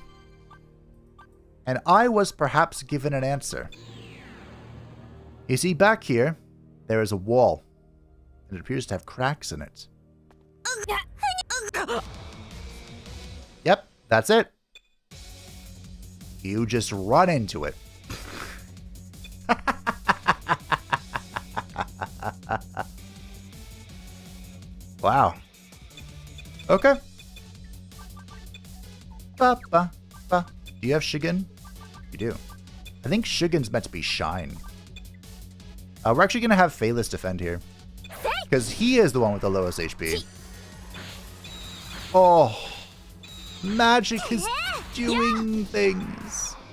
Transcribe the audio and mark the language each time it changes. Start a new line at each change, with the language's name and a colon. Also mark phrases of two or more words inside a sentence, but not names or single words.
English: And I was perhaps given an answer. You see, back here, there is a wall. And it appears to have cracks in it. Yep, that's it. You just run into it. Wow. Okay. Ba, ba, ba. Do you have Shigen? You do. I think Shigen's meant to be Shine. We're actually going to have Phaelus defend here. Because he is the one with the lowest HP. Oh. Magic is doing things.